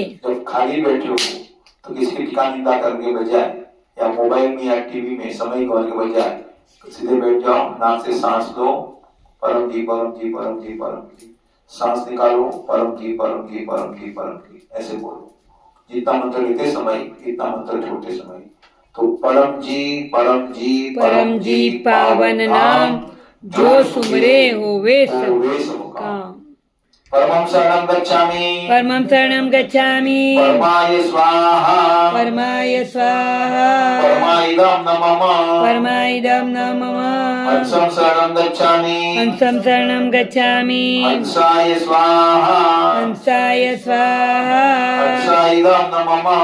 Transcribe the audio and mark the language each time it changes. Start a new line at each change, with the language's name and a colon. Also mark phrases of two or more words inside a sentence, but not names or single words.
Hindi: जब खाली बैठे हो तो किसी की टीका निंदा करने के बजाय या मोबाइल में या टीवी में समय गवाने के बजाय तो सीधे बैठ जाओ, नाक से सांस लो, परम जी परम जी परम जी परम जी, सांस निकालो, परम जी परम जी परम जी परम जी, ऐसे बोलो। जितना मंत्र लेते समय इतना मंत्र छोड़ते समय। तो परम जी परम जी पावन नाम जो सुमरे होवे सब काम।
Pali: परमं शरणं गच्छामि, परमं शरणं गच्छामि,
Sanskrit: परमाय स्वाहा, परमाय स्वाहा, परमाइदं नमः, परमाइदं नमः।
Pali: हंसं शरणं गच्छामि, हंसं शरणं गच्छामि,
Sanskrit: हंसाय स्वाहा, हंसाय स्वाहा, हंसाइदं नमः,